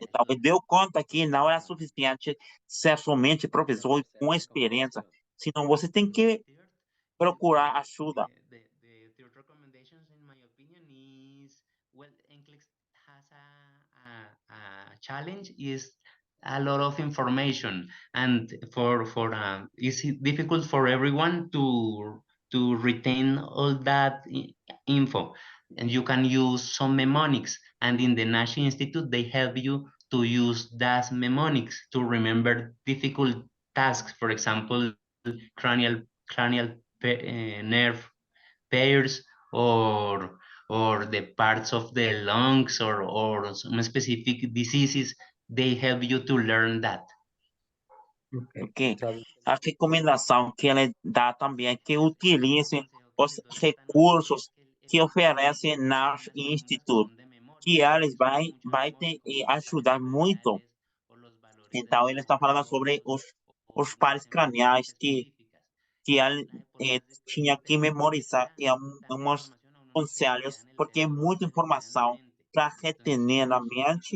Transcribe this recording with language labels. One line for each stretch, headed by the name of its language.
Portuguese: Então, ele deu conta que não era suficiente ser somente professor com experiência, senão você tem que procurar ajuda.
English: The third recommendations, in my opinion, is well, NCLEX has a challenge is a lot of information, and it's difficult for everyone to retain all that info. And you can use some mnemonics, and in the Nash Institute they help you to use that mnemonics to remember difficult tasks. For example, cranial nerve pairs, or the parts of the lungs, or some specific diseases. They help you to learn that. Ok.
Portuguese: A recomendação que ele dá também é que utilize os recursos que oferece Nash Institute, que eles vai te ajudar muito. Então, ele está falando sobre os pares craniais que ele tinha que memorizar uns conselhos, porque é muita informação para reter na mente.